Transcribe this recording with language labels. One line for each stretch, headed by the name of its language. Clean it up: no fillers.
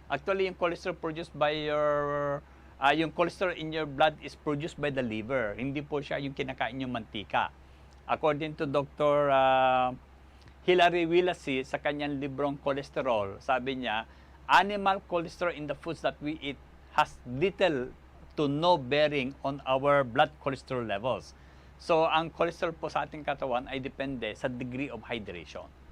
English: Actually, yung cholesterol produced by yung cholesterol in your blood is produced by the liver.
Filipino: Hindi po siya yung kinakain yung mantika.
English: According to Dr. Hilary Willacy,
Filipino: sa kanyang librong
English: Cholesterol, sabi niya, animal cholesterol in the foods that we eat has little to no bearing on our blood cholesterol levels.
Filipino: So, ang cholesterol po sa ating katawan ay depende sa
English: degree of hydration.